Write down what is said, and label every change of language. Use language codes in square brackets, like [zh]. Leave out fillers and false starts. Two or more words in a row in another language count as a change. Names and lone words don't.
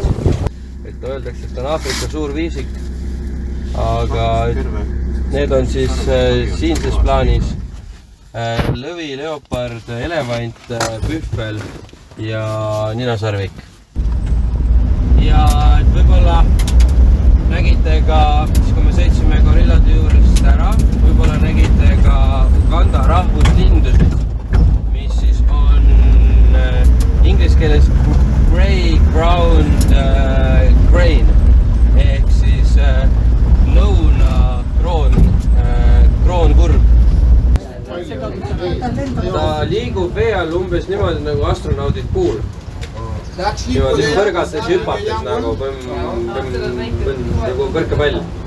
[et] Et öeldakse, et on Aafrika suur viisik, aga need on siis siinses plaanis lõvi, leopard, elevant, pühvel ja ninasarvik. Ja et võib-olla nägite ka, kui me sõitsime gorillade juurest ära, võib-olla nägite ka Uganda rahvuslindusid, mis siis on inglise keeles [en] grey-ground crane [et] ehk siis lõunakroonkurg. Ta liigub vee all umbes niimoodi nagu astronaudid kuul. Niimoodi põrgates hüpates nagu põrkepall.